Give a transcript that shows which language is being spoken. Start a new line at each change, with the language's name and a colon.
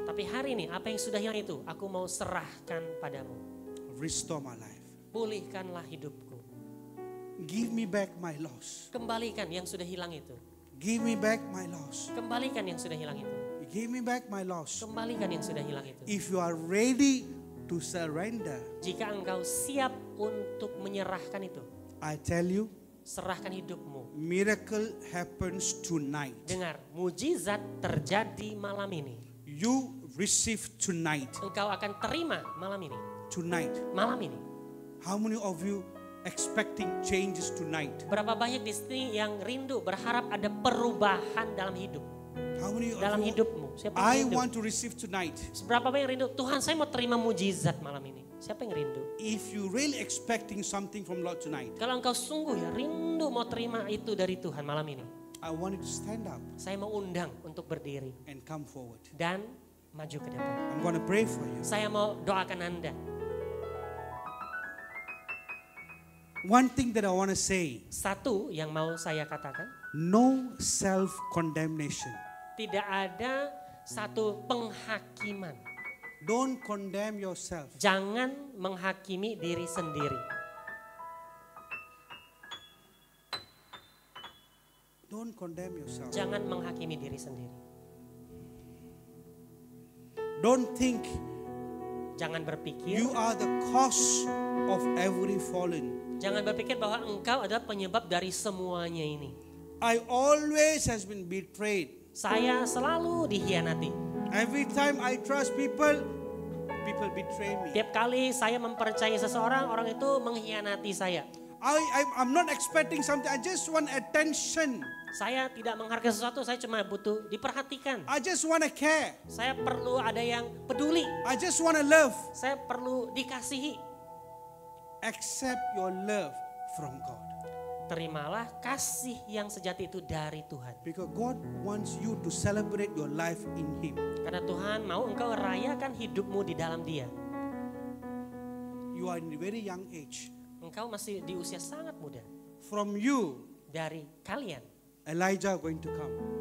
Indonesian: Tapi hari ini apa yang sudah hilang itu aku mau serahkan padamu.
English: Restore my life.
Indonesian: Pulihkanlah hidupku.
English: Give me back my loss.
Indonesian: Kembalikan yang sudah hilang itu.
English: Give me back my loss.
Indonesian: Kembalikan yang sudah hilang itu.
English: Give me back my loss.
Indonesian: Kembalikan yang sudah hilang itu.
English: If you are ready to surrender,
Indonesian: Jika engkau siap untuk menyerahkan itu,
English: I tell you,
Indonesian: serahkan hidupmu.
English: miracle happens tonight.
Indonesian: Dengar, mujizat terjadi malam ini.
English: You receive tonight.
Indonesian: Engkau akan terima malam ini.
English: Tonight.
Indonesian: Malam ini.
English: How many of you expecting changes tonight?
Indonesian: Berapa banyak di sini yang rindu berharap ada perubahan dalam hidup,
English: How many of
Indonesian: dalam
English: you?
Indonesian: hidupmu? Siapa
English: I
Indonesian: yang rindu?
English: want to receive tonight.
Indonesian: Berapa banyak yang rindu? Tuhan, saya mau terima mujizat malam ini. Siapa yang rindu?
English: If you really expecting something from Lord tonight,
Indonesian: Kalau engkau sungguh ya rindu mau terima itu dari Tuhan malam ini,
English: I want you to stand up
Indonesian: saya mau undang untuk berdiri
English: and come forward.
Indonesian: dan maju ke depan.
English: I'm going to pray for you.
Indonesian: Saya mau doakan Anda.
English: One thing that I want to say,
Indonesian: Satu yang mau saya katakan,
English: no self-condemnation.
Indonesian: tidak ada satu penghakiman.
English: Don't condemn yourself.
Indonesian: Jangan menghakimi diri sendiri.
English: Don't condemn yourself.
Indonesian: Jangan menghakimi diri sendiri.
English: Don't think
Indonesian: Jangan berpikir,
English: you are the cause of every fallen.
Indonesian: jangan berpikir bahwa engkau adalah penyebab dari semuanya ini.
English: I always has been betrayed.
Indonesian: Saya selalu dikhianati.
English: Every time I trust people, people betray me.
Indonesian: Tiap kali saya mempercayai seseorang, orang itu mengkhianati saya.
English: I'm not expecting something. I just want attention.
Indonesian: Saya tidak menghargai sesuatu, saya cuma butuh diperhatikan.
English: I just want to care.
Indonesian: Saya perlu ada yang peduli.
English: I just want to love.
Indonesian: Saya perlu dikasihi.
English: Accept your love from God.
Indonesian: Terimalah kasih yang sejati itu dari Tuhan.
English: Because God wants you to celebrate your life in Him.
Indonesian: Karena Tuhan mau engkau rayakan hidupmu di dalam Dia.
English: You are in a very young age.
Indonesian: Engkau masih di usia sangat muda.
English: From you,
Indonesian: Dari kalian,
English: Elijah going to come.